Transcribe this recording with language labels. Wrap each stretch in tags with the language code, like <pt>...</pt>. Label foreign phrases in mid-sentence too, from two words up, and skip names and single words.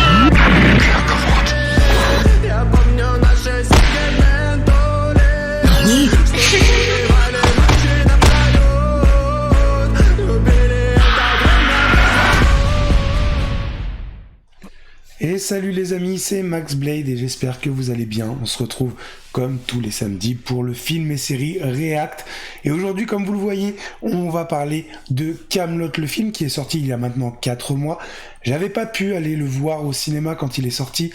<ru>Я помню наши сегменты. Нани? Убивали ночи напролёт. Любили это время.</ru> <fr>Et salut les amis, c'est Max Blade et j'espère que vous allez bien. On se retrouve comme tous les samedis pour le film et série React. Et aujourd'hui, comme vous le voyez, on va parler de Kaamelott, le film qui est sorti il y a maintenant 4 mois. J'avais pas pu aller le voir au cinéma quand il est sorti.</fr>